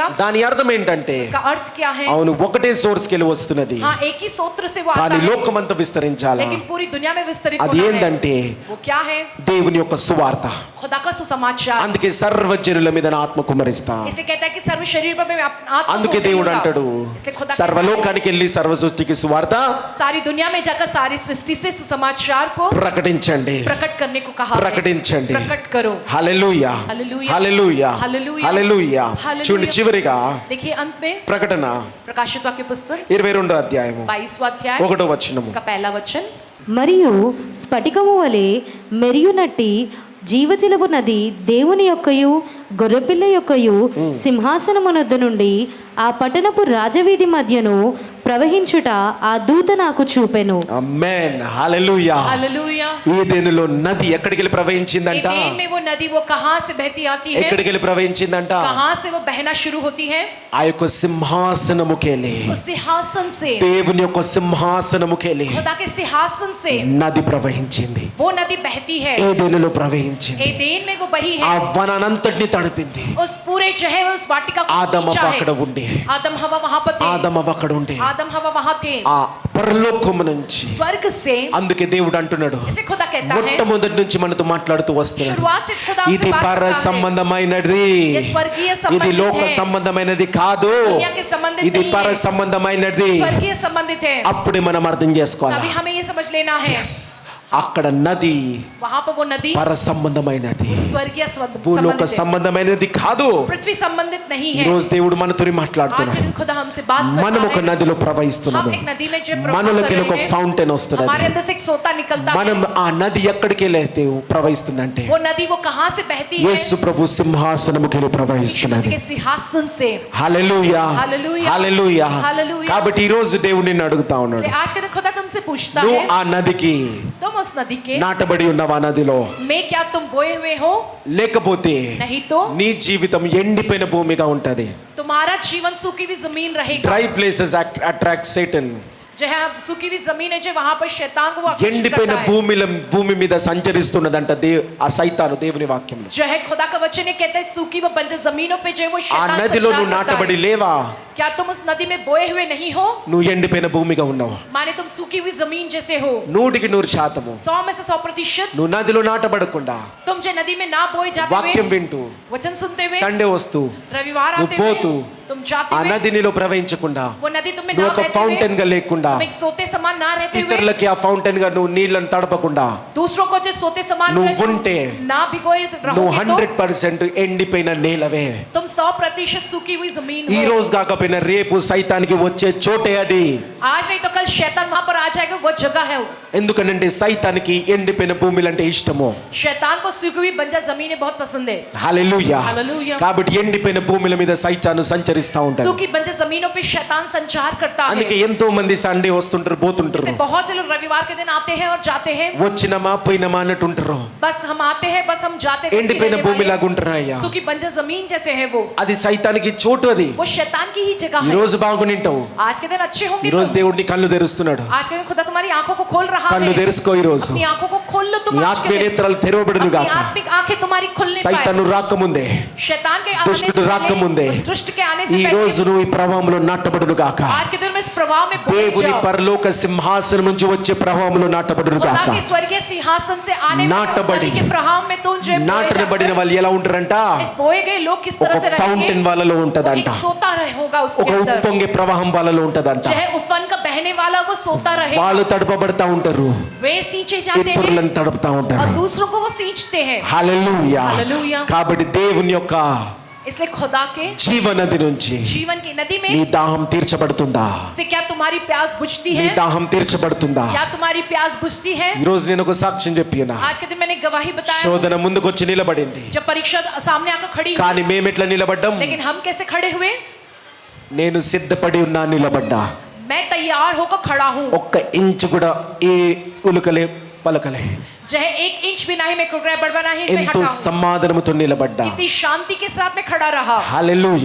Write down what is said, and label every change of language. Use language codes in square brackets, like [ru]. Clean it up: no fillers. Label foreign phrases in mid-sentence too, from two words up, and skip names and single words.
[te] దాని అర్థం ఏంటంటే [hi] उसका अर्थ क्या है? [te] అవును ఒకటే సోర్స్ కెళ్ళి వస్తున్నది, [hi] हाँ, एक ही सूत्र से वो आता [te] కానీ [hi] है, [te] లోకమంతా విస్తరించాలా. [hi] लेकिन पूरी दुनिया में विस्तरित [te] అది [hi] होना है। [te] ఏంటంటే [hi] वो क्या है? [te] దేవుని యొక్క సువార్త. [hi] खुदा का सुसमाचार। [te] అందుకే సర్వజనుల మీద నా ఆత్మ కుమ్మరిస్తా. [hi] इसलिए कहता है कि सर्व शरीर पर मैं आत्मा [te] అందుకే [hi] को [te] దేవుడు [hi] उड़ेलूंगा। [te] అంటాడు [hi] इसलिए खुदा [te] సర్వలోకానికి వెళ్ళి సర్వ సృష్టికి సువార్త [hi] सारी दुनिया में जाकर सारी सृष्टि से सुसमाचार को [te] ప్రకటించండి, [hi] प्रकट करने को कहा है। [te] ప్రకటించండి. [hi] प्रकट करो। [te] హల్లెలూయా. హల్లెలూయా. హల్లెలూయా. హల్లెలూయా. హల్లెలూయా. హల్లెలూయా. చూడండి చివరిగా [hi] देखिए अंत में [te] ప్రకటన [hi] प्रकाशित वाक्य पुस्तक [te] 22వ అధ్యాయము [hi] 22वां अध्याय [te] 1వ వచనము. [hi] इसका पहला वचन। [te] మరియు స్ఫటికము వలె మెరియునట్టి జీవజలపు నది దేవుని యొక్కయు గొర్రెపిల్ల యొక్కయు సింహాసనమునొద్ద నుండి ఆ పట్టణపు రాజవీధి మధ్యను ప్రవహించుట ఆ దూత నాకు చూపెను. ఆమేన్. హల్లెలూయా. [hi] हालेलुया। [te] ఏదెనులో నది ఎక్కడికి వెళ్ళి ప్రవహించిందంట, [hi] एदेन में वो नदी वो कहां से बहती आती है, [te] ఎక్కడికి వెళ్ళి ప్రవహించిందంట, [hi] कहां से वो बहना शुरू होती है? [te] ఆ యొక్క సింహాసనముకెళ్ళి, [hi] उस सिंहासन से, [te] దేవుని యొక్క సింహాసనముకెళ్ళి [hi] खुदा के सिंहासन से [te] నది ప్రవహించింది. [hi] वो नदी बहती है। [te] ఏదెనులో ప్రవహించింది, [hi] एदेन में वो बही [te] ఆ [hi] है, [te] వనానంతటిని తడిపింది. [hi] उस पूरे जो है उस वाटिका को [te] ఆదమ [hi] सींचा [te] అక్కడ [hi] है। [te] ఉండి, [hi] आदम हवा वहां पर थे, [te] ఆదమ అక్కడ ఉండి [hi] आदम हवा वहां थे। [te] ఆ పరలోకము నుంచి. [hi] स्वर्ग से, [te] అందుకే దేవుడు అంటున్నాడు [hi] ऐसे खुदा कहता है, [te] మొట్టమొదటి నుంచి మనతో మాట్లాడుతూ వస్తున్నాడు, [hi] शुरुआत से खुदा [te] ఇది [hi] से बात [te] పర [hi] करता है। [te] సంబంధమైనది, [hi] ये स्वर्गीय [te] ఇది [hi] संबंधित [te] లోక [hi] है, [te] సంబంధమైనది కాదు, [hi] दुनिया के संबंधित [te] ఇది [hi] नहीं [te] పర [hi] है, [te] సంబంధమైనది. [hi] स्वर्गीय संबंधित है। [te] అప్పుడే మనం అర్థం చేసుకోవాలి. [hi] तभी हमें ये समझ लेना है। [te] అక్కడ నది [hi] वहां पर वो नदी [te] పర సంబంధమైనది, [hi] स्वर्गीय [te] భూలోక [hi] संबंधित है, [te] సంబంధమైనది కాదు. [hi] पृथ्वी संबंधित नहीं [te] ఈ [hi] है। [te] రోజు దేవుడు మనతో [hi] आज [te] మాట్లాడుతున్నాడు. [hi] के दिन खुदा हमसे बात [te] మనం ఒక [hi] करता है। [te] నదిలో [hi] हम [te] ప్రవహిస్తున్నాము. [hi] एक नदी में जो प्रवाह [te] మనలోకి [hi] कर [te] ఒక [hi] रहे हैं, [te] ఫౌంటైన్ వస్తున్నది. [hi] हमारे अंदर से एक सोता निकलता [te] మనం [hi] है। [te] ఆ నది ఎక్కడికి వెళ్ళైతే ప్రవహిస్తుందంటే [hi] वो नदी वो कहां से बहती है? [te] యేసు ప్రభు సింహాసనముకి వెళ్ళి [hi] यीशु मसीह [te] ప్రవహిస్తున్నది. [hi] के सिंहासन से। [te] హల్లెలూయా, హల్లెలూయా, హల్లెలూయా. హల్లెలూయా. కాబట్టి ఈ రోజు దేవుడు నిన్ను అడుగుతా ఉన్నాడు, [hi] इसलिए आज के दिन खुदा तुमसे पूछता [te] నువ్వు [hi] है, [te] ఆ నదికి [hi] तुम उस नदी के [te] నాటబడి ఉన్నావా నదిలో? [hi] में क्या तुम बोए हुए हो? [te] లేకపోతే [hi] नहीं तो [te] నీ జీవితం ఎండిపోయిన భూమిగా ఉంటది. [hi] तुम्हारा जीवन सूखी हुई जमीन रहेगा। [en] dry places attract satan. [hi] जहाँ सूखी हुई जमीन है जो वहां पर शैतान को वो आकर्षित [te] ఎండిపోయిన [hi] करता है। [te] భూమి మీద సంచరిస్తున్నదంట ఆ సైతాను దేవుని వాక్యంలో. [hi] जो है खुदा का वचन ये कहता है सूखी व बंजर जमीनों पे जो है वो [te] ఆ [hi] शैतान [te] నదిలో [hi] संचार [te] నువ్వు [hi] करता [te] నాటబడి [hi] है। [te] లేవా? [hi] क्या तुम उस नदी में बोए हुए नहीं हो? [te] నువ్వు ఎండిపోయిన భూమిగా ఉన్నావు. [hi] माने तुम सूखी हुई जमीन जैसे हो। [te] 100% [hi] 100 में से 100%। [te] నువ్వు నదిలో నాటబడకుండా [hi] तुम जो नदी में ना बोए जाते [te] వాక్యం [hi] हुए, [te] వింటూ [hi] वचन सुनते हुए, [te] సండే వస్తూ [hi] रविवार [te] నువ్వు [hi] आते [te] పోతూ [hi] हुए, तुम जाते [te] ఆ [hi] हुए, [te] నది నీలో ప్రవహించకుండా [hi] वो नदी तुम्हें [te] నువ్వు [hi] ना [te] ఒక [hi] बहते [te] ఫౌంటైన్ [hi] हुए, [te] గా లేకుండా [hi] तुम एक सोते समान ना रहते हुए, [te] ఇతరులకి ఆ ఫౌంటైన్ గా నువ్వు నీళ్ళని తడపకుండా [hi] दूसरों को जो सोते समान [te] నువ్వు [hi] जो है, [te] ఉంటే [hi] ना भिगोए [te] నువ్వు [hi] रहोगे तो [te] 100% ఎండిపోయిన నేలవే. [hi] तुम 100% सूखी हुई जमीन [te] ఈ [hi] हो। [te] రోజు కాకపోయినా రేపు సైతానికి వచ్చే చోటే అది. [hi] आज नहीं तो कल शैतान वहां पर आ जाएगा, वो जगह है। [te] ఎందుకంటే సైతానికి ఎండిపోయిన భూములంటే ఇష్టము. [hi] शैतान को सूखी हुई बंजर जमीनें बहुत पसंद है। [te] హల్లెలూయా. హల్లెలూయా. కాబట్టి ఎండిపోయిన భూముల మీద సైతాను సంచరిస్తా ఉంటాడు. [hi] सूखी बंजर जमीनों पे शैतान संचार करता है। [te] అందుకే ఎంతో మంది సండే వస్తుంటారు పోతుంటారు. [hi] इसलिए बहुत से लोग रविवार के दिन आते हैं और जाते हैं। [te] వచ్చినమా పోయినమా అన్నట్టుంటారు. [hi] बस हम आते हैं, बस हम जाते हैं। [te] ఎండిపోయిన భూమిలాగా ఉంటారు అయ్యా. [hi] सूखी बंजर जमीन जैसे है वो। [te] అది సైతానికి చోటు. అది [hi] वो शैतान की ही जगह [te] ఈ [hi] है। [te] రోజు బాగునింటావు. [hi] आज के दिन अच्छे [te] ఈ [hi] होंगे [te] రోజు [hi] तुम। [te] దేవుడిని కళ్ళు తెరుస్తున్నాడు. [hi] आज के दिन खुदा तुम्हारी आंखों को खोल रहा [te] కళ్ళు [hi] है। [te] తెరుసుకో. ఈ రోజు [hi] अपनी आंखों को खोल लो तुम। [te] నీ [hi] आज के [te] ఆత్మీయ [hi] दिन [te] నేత్రాలు తెరవబడును [hi] अपनी [te] గాక. [hi] आत्मिक आंखें तुम्हारी खुलने [te] సైతాను [hi] पाए। [te] రాకముందే, [hi] शैतान के आने [te] దుష్టుడు [hi] से [te] రాకముందే [hi] पहले, उस दुष्ट के आने से [te] ఈ రోజు [hi] पहले [te] నువ్వు ఈ ప్రవాహంలో నాటబడును గాక. [hi] आज के दिन में इस प्रवाह में बोए [te] దేవుని [hi] जाओ। [te] పరలోక సింహాసనం నుంచి వచ్చే ప్రవాహంలో నాటబడును [hi] खुदा [te] గాక. [hi] के स्वर्गीय सिंहासन से आने वाले उस [te] नाटबड़ी। [hi] नदी के प्रवाह में तुम जो है बोए [te] నాటబడిన [hi] जाकर, [te] వాళ్ళు ఎలా ఉంటారంట? [hi] इस बोए गए लोग किस [te] ఒక [hi] तरह से [te] ఫౌంటైన్ [hi] रहेंगे? [te] వాళ్ళలో [hi] वो [te] ఉంటదంట. [hi] एक सोता रहे होगा [te] ఒక [hi] उसके अंदर। [te] ఉప్పొంగే ప్రవాహం వాళ్ళలో ఉంటదంట. [hi] जो है उफन का बहने वाला वो सोता रहेगा। [te] వాళ్ళు తడపబడతా ఉంటారు, [hi] वे सींचे जाते हैं [te] ఇతరులను తడుపుతా [hi] और [te] ఉంటారు. [hi] दूसरों को वो सींचते हैं। [te] హల్లెలూయా. హల్లెలూయా. కాబట్టి దేవుని యొక్క [hi] इसलिए खुदा के [te] జీవనది నుంచి [hi] जीवन की नदी [te] నీ [hi] में [te] దాహం తీర్చబడుతుందా? [hi] से क्या तुम्हारी प्यास बुझती [te] నీ [hi] है? [te] దాహం తీర్చబడుతుందా? [hi] क्या तुम्हारी प्यास बुझती है? [te] ఈ రోజు నేను ఒక సాక్ష్యం చెప్పినా, [hi] आज के दिन मैंने गवाही बताया। [te] శోధన ముందుకు వచ్చి నిలబడింది. [hi] जब परीक्षा सामने आकर खड़ी हुई, [te] కానీ మేము ఎట్లా నిలబడ్డాం? [hi] लेकिन हम कैसे खड़े हुए? [te] నేను సిద్ధపడి ఉన్నా నిలబడ్డా. [hi] मैं तैयार होकर खड़ा हूँ। [te] ఒక్క ఇంచు కూడా ఏ ఉలుకలే పలకలే. [hi] जो है 1 इंच भी नहीं मैं कुकड़ा बड़बड़ा ही से [te] ఎంతో [hi] हटा हूँ। [te] సమాధానముతో నిలబడ్డా. [hi] इतनी शांति के साथ मैं खड़ा रहा। [te] హల్లెలూయా.